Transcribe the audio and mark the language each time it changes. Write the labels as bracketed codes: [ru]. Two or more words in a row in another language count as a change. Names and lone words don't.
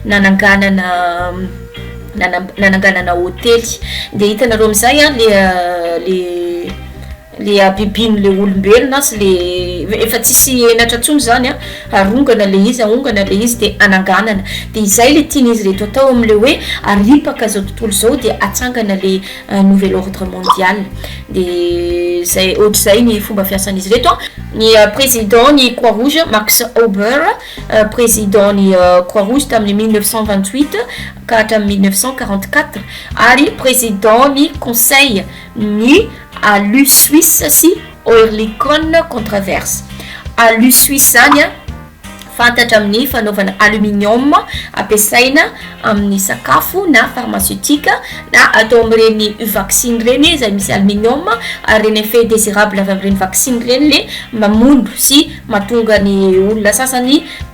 [mg] nananganana hôtely dia hitanareo amin'izay le abibiny le olombelona sy le efa tsisy enatra ntsony zany arongana le izy aongana le izy dia ananganana dia izay le tian'izy reto atao amin'le hoe aripaka zao tontolo zao dia atsangana le [fr] nouvel ordre mondial [mg] dia zay ohatr'izay ny fomba fiasan'izy reto ny président ny croix rouge Max Ober président ny croix rouge tamin'ny 1928 ka hatramin'ny 1944 ary président ny conseil ny alu Suisse sy Oerlikon controverse alu Suisse zany fantatra amin'ny fanaovana aluminium ampiasaina amin'ny sakafo na pharmaceutique na atao amin'ireny vaccine reny izay misy aluminium ary reny [fr] effet désirable [mg] avy amin'ireny vaccine reny le mamondo sy mahatonga ny olona sasany